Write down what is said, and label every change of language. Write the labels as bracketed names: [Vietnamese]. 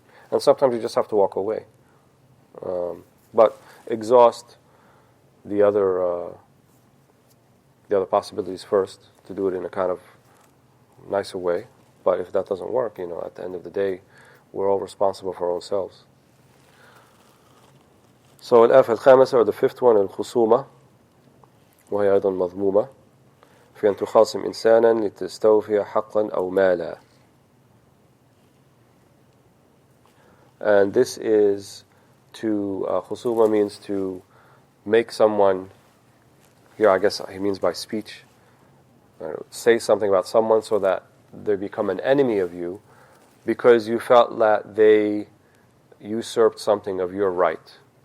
[English] And sometimes you just have to walk away. But exhaust the other possibilities first, to do it in a kind of nicer way. But if that doesn't work, at the end of the day, we're all responsible for ourselves. [Arabic] So الآفة الخامسة, [English] or the fifth one, [Arabic] الخصومة, وهي أيضا مذمومة, في أن تخاصم إنسانا لتستوفي حقا أو مالا. [English] And this is khusuma means to make someone, here I guess he means by speech, say something about someone so that they become an enemy of you because you felt that they usurped something of your right.